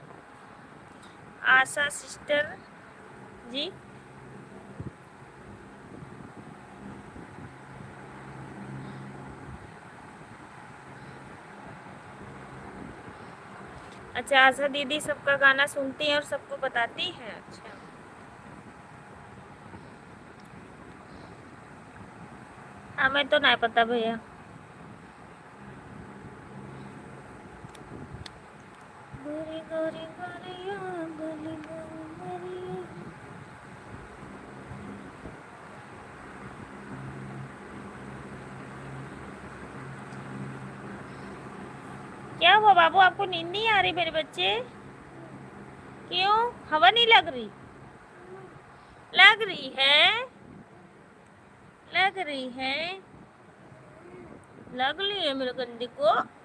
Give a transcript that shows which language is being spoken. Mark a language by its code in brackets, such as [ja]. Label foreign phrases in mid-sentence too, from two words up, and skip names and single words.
[hi] आशा सिस्टर जी, अच्छा आशा दीदी सबका गाना सुनती हैं और सबको बताती हैं। अच्छा, हमें तो नहीं पता भैया। गोरी गोरी गोरिया, गोरी गोरी गोरिया। क्या हुआ बाबू, आपको नींद नहीं आ रही मेरे बच्चे? क्यों, हवा नहीं लग रही? लग रही है, लग रही है, लग रही है मेरे गंदे को।